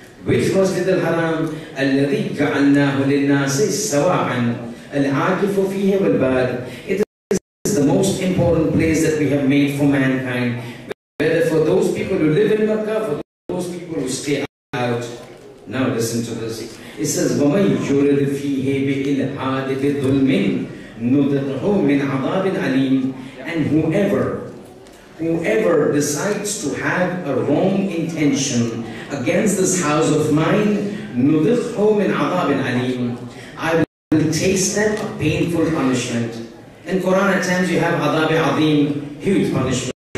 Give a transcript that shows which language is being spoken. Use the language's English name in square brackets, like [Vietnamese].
[English] Which Masjid al-Haram? [Arabic] الَّذِي جَعَلْنَاهُ لِلنَّاسِ سَوَاعًا الْعَاكِفُ فِيهِ وَالْبَادِ. [English] It is the most important place that we have made for mankind. Whether for those people who live in Makkah, for those people who stay out. Now listen to this. It says, [Arabic] وَمَنْ يُرِدْ فِيهِ بِإِلْحَادِ بِظُلْمٍ نُذِقْهُ مِنْ عَذَابٍ عَلِيمٍ. [English] And whoever decides to have a wrong intention against this house of mine, [Arabic] نُذِقْهُ مِنْ عَذَابٍ عَلِيمٍ. [English] I will taste them a painful punishment. In Quran at times you have adhab azim, huge punishment.